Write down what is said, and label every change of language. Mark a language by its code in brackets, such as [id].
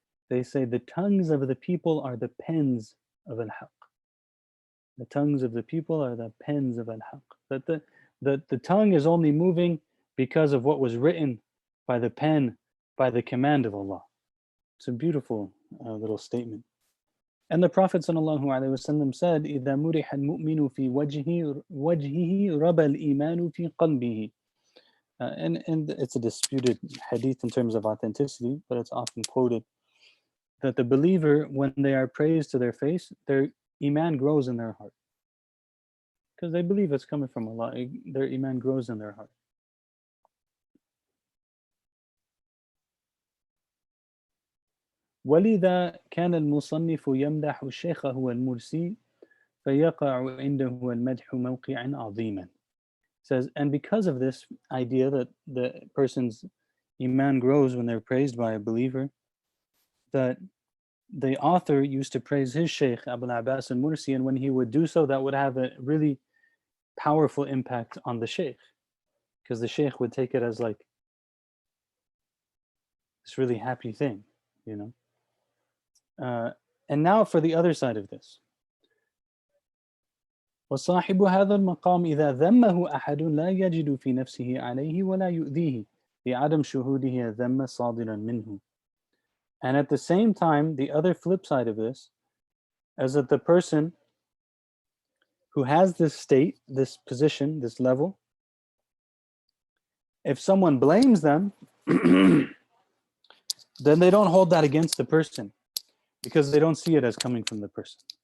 [en] They say the tongues of the people are the pens of al-haq. The tongues of the people are the pens of al-haq. That the tongue is only moving because of what was written by the pen, by the command of Allah. It's a beautiful little statement. [ar] And the Prophet ﷺ said, إِذَا مُرِحَ الْمُؤْمِنُ فِي وَجْهِهِ رَبَى الْإِيمَانُ فِي قَلْبِهِ. [en] And it's a disputed hadith in terms of authenticity, but it's often quoted that the believer, when they are praised to their face, their iman grows in their heart. Because they believe it's coming from Allah, their iman grows in their heart. [ar] وَلِذَا كَانَ الْمُصَنِّفُ يَمْدَحُ الشَّيْخَ هُوَ الْمُرْسِي فَيَقَعُ عِنْدَهُ الْمَدْحُ مَوْقِعًا عَظِيمًا. [en] Says, and because of this idea that the person's iman grows when they're praised by a believer, that the author used to praise his Shaykh Abul Abbas al-Mursi, and when he would do so, that would have a really powerful impact on the Shaykh, because the Shaykh would take it as like this really happy thing, you know. And now for the other side of this. [ar] وصاحب هذا المقام إذا ذمه أحد لا يجد في نفسه عليه ولا يؤذيه لعدم شهوده ذم صادرا منه. [en] And at the same time, the other flip side of this is that the person who has this state, this position, this level, if someone blames them, then they don't hold that against the person because they don't see it as coming from the person.